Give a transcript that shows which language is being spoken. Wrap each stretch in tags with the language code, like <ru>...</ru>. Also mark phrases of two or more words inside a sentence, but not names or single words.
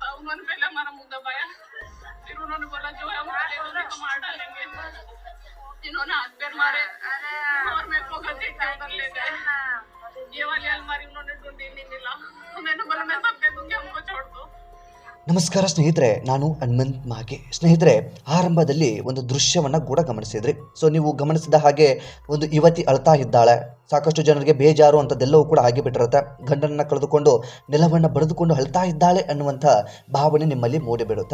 <hi>मन पहले हमारा मुंह दबाया, फिर उन्होंने बोला जो है वो करेंगे तो मार डालेंगे। इन्होंने हाथ पैर मारे और मेरे को घसीट के अंदर ले गए। ये वाली अलमारी उन्होंने ढूंढी, नहीं मिला। मैंने बोला मैं सब दे दूंगी, हमको छोड़ दो।</hi> <kn>ನಮಸ್ಕಾರ ಸ್ನೇಹಿತರೆ, ನಾನು ಹನುಮಂತ್ ಮಾಗೆ. ಸ್ನೇಹಿತರೆ, ಆರಂಭದಲ್ಲಿ ಒಂದು ದೃಶ್ಯವನ್ನು ಕೂಡ ಗಮನಿಸಿದ್ರಿ. ಸೊ ನೀವು ಗಮನಿಸಿದ ಹಾಗೆ ಒಂದು ಯುವತಿ ಅಳ್ತಾ ಇದ್ದಾಳೆ. ಸಾಕಷ್ಟು ಜನರಿಗೆ ಬೇಜಾರು ಅಂಥದ್ದೆಲ್ಲವೂ ಕೂಡ ಆಗಿಬಿಟ್ಟಿರುತ್ತೆ. ಗಂಡನನ್ನು ಕಳೆದುಕೊಂಡು ನೆಲವನ್ನು ಬಡಿದುಕೊಂಡು ಅಳ್ತಾ ಇದ್ದಾಳೆ ಅನ್ನುವಂಥ ಭಾವನೆ ನಿಮ್ಮಲ್ಲಿ ಮೂಡಿಬಿಡುತ್ತೆ.</kn>